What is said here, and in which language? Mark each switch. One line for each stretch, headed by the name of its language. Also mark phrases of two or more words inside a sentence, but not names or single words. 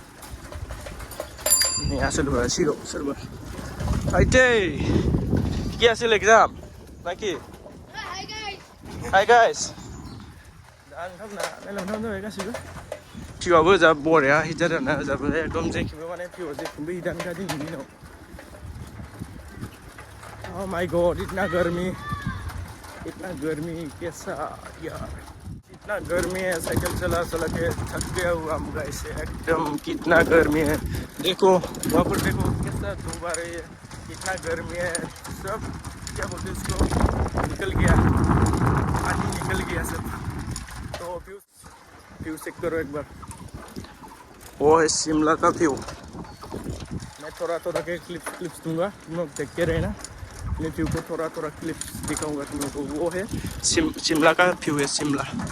Bodo: नै आसोलफोरा सिगाङाव सोरबा आइटे
Assamese: কি আছিল
Bodo: एग्जाम नाखि हाय गाइस दा नोंथांमोना नायलांबाय थाबानो जाबाय गासिबो भिउआबो जा बरिया हिट जादों आरोना जाबो एकदम जेखिबो माने भिउआव जेखिबो हिटानोखा दिनैनि दिनाव
English: Oh my god,
Hindi: इतना गर्मी कैसा यार इतना गर्मी है साइकिल चला के थक गया हुआ हम गाइस एकदम कितना गर्मी है देखो वहाँ पर देखो कैसा धूप आ रही है कितना गर्मी है सब क्या बोलते हैं इसको निकल गया पानी निकल गया सब तो व्यू चेक करो एक बार वो है शिमला का व्यू मैं थोड़ा के क्लिप्स दूंगा तुम लोग देख के रहना मैं व्यू को थोड़ा क्लिप्स दिखाऊंगा तुम लोगों को वो है शिमला का व्यू है शिमला